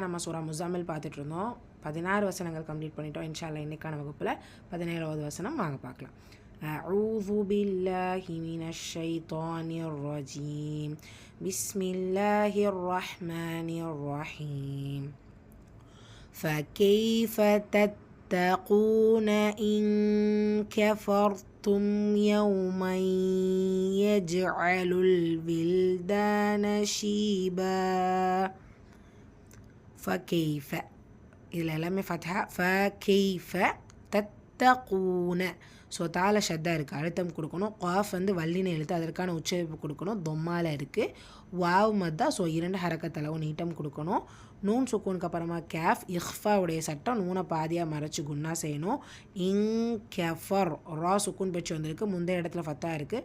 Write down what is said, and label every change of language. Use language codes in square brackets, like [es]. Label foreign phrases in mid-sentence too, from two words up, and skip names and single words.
[ta] நம்ம சூரா முஸாமில் பார்த்துட்டு இருந்தோம். 16 வசனங்கள் கம்ப்ளீட் பண்ணிட்டோம். [ar] إن شاء الله [ta] இன்னைக்கான வகுப்பில் 17வது வசனம் வாங்க பார்க்கலாம். [ar] أعوذ بالله من الشيطان الرجيم. بسم الله الرحمن الرحيم. فكيف تتقون إن كفرتم يوما يجعل الولدان شيبا. فكيف إلى لم فتحة فكيف تتقون. [ta] ஸோ தால ஷத்தா இருக்குது, அழுத்தம் கொடுக்கணும். காஃப் வந்து வல்லின எழுத்து, அதற்கான உச்சரிப்பு கொடுக்கணும். தொம்மால இருக்குது. வாவ் மத்தா, ஸோ 2 ஹரக்கத்தளவு நீட்டம் கொடுக்கணும். நூன் சுக்கூனுக்கு அப்புறமா கேஃப் இஹ்ஃபாவுடைய சட்டம், நூனை பாதியாக மறைச்சி குன்னா செய்யணும். [ar] إن كفر [ta] ரா சுக்கூன் பெற்று வந்திருக்கு, முந்தைய இடத்துல ஃபத்தா இருக்குது.